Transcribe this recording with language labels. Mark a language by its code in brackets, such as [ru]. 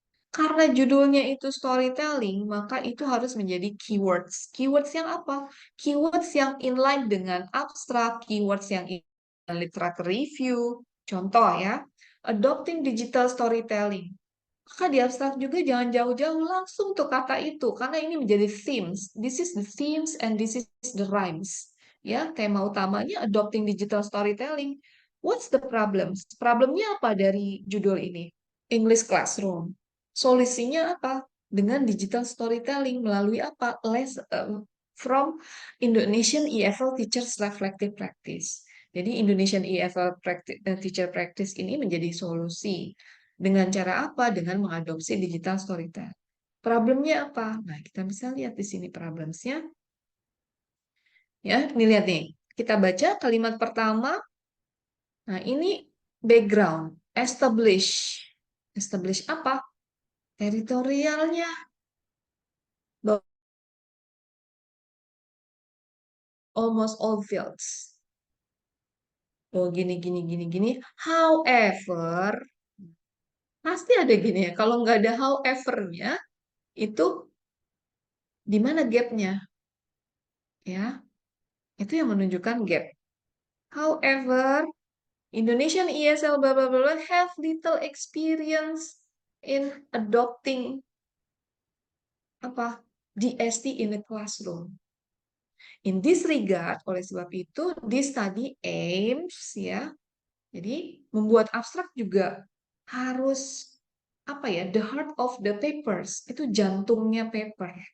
[id] Karena judulnya itu storytelling, maka itu harus menjadi keywords. Keywords yang apa? Keywords yang inline dengan abstrak, keywords yang inline dengan literature review. Contoh ya, [en] adopting digital storytelling. [id] Maka di abstrak juga jangan jauh-jauh, langsung tuh kata itu, karena ini menjadi themes. [en] This is the themes and this is the rhymes. Ya, [id] tema utamanya [en] adopting digital storytelling. What's the problems? [id] Problemnya apa dari judul ini? English Classroom. Solusinya apa? Dengan digital storytelling melalui apa? [en] From Indonesian EFL Teachers Reflective Practice. [id] Jadi Indonesian EFL Teacher Practice ini menjadi solusi. Dengan cara apa? Dengan mengadopsi digital storytelling. Problemnya apa? Nah, kita bisa lihat di sini problemsnya. Ya, ini lihat nih. Kita baca kalimat pertama. Nah, ini background. Establish. Establish apa? Teritorialnya. [en] Almost all fields. [id] Oh, gini. However, pasti ada gini ya. Kalau nggak ada however-nya, itu di mana gap-nya? Ya, itu yang menunjukkan gap. [en] However, Indonesian ESL blah blah blah have little experience in adopting apa DST in the classroom. In this regard, [id] oleh sebab itu, [en] this study aims [id] ya, jadi membuat abstrak juga harus apa ya, [en] the heart of the papers, [id] itu jantungnya paper.